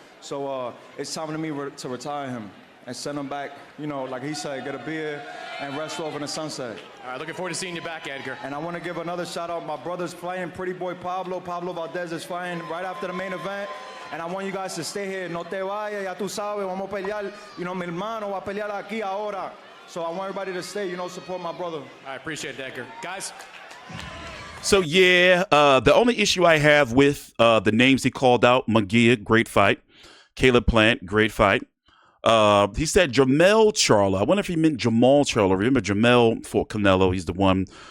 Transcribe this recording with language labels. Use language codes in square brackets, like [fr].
[en] So it's time to me to retire him and send him back, you know, like he said, get a beer and rest off in the sunset. All right, looking forward to seeing you back, Edgar. And I want to give another shout out. My brother's fighting, Pretty Boy Pablo. Pablo Valdez is fighting right after the main event. And I want you guys to stay here. [es] No te vayas, ya tú sabes, vamos a pelear. [en] You know, [es] mi hermano va a pelear aquí ahora. [en] So I want everybody to stay, you know, support my brother. I appreciate it, Edgar. Guys. So, yeah, the only issue I have with the names he called out, Munguia, great fight. Caleb Plant, great fight. He said Jamel Charlo. I wonder if he meant Jamal Charlo. Remember Jamel for Canelo? He's the one